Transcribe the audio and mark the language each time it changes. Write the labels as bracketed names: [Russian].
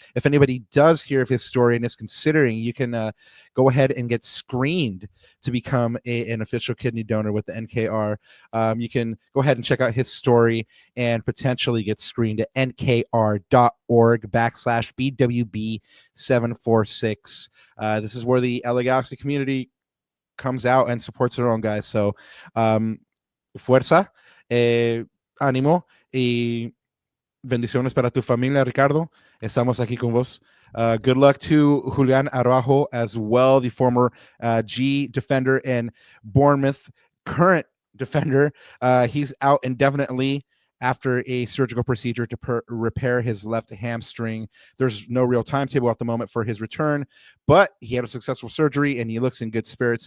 [English] If anybody does hear of his story and is considering, you can go ahead and get screened to become an official kidney donor with the NKR. You can go ahead and check out his story and potentially get screened at nkr.org/BWB746. This is where the LA Galaxy community comes out and supports their own guys. So, [Spanish] fuerza, ánimo y bendiciones para tu familia, Ricardo. Estamos aquí con vos. [English] Good luck to Julian Araujo as well, the former G defender and Bournemouth current defender. He's out indefinitely after a surgical procedure to repair his left hamstring. There's no real timetable at the moment for his return, but he had a successful surgery and he looks in good spirits.